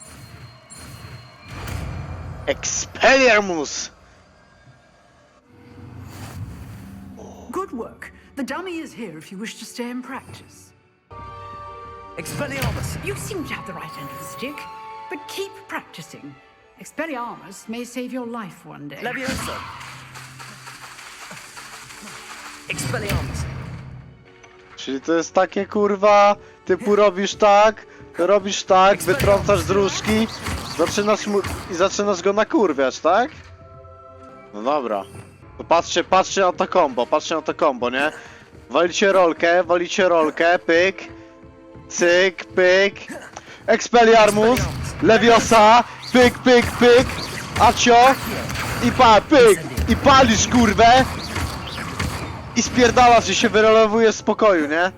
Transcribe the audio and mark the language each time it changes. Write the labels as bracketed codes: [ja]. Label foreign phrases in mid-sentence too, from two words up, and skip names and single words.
[en] Expelliarmus! Good work. The dummy is here if you wish to stay and practice. Expelliarmus! You seem to have the right end of the stick, but keep practicing. Expelliarmus may save your life one day. Levioso! Expelliarmus! [pl] Czyli to jest takie kurwa, typu robisz tak, wytrącasz z różki, zaczynasz go nakurwiać, tak? No dobra. To patrzcie na to combo, nie? Walicie rolkę, pyk, cyk, pyk, Expelliarmus, Leviosa, pyk, pyk, pyk, acio, i pyk, i palisz kurwę, i spierdalasz i się wyrolowujesz z pokoju, nie?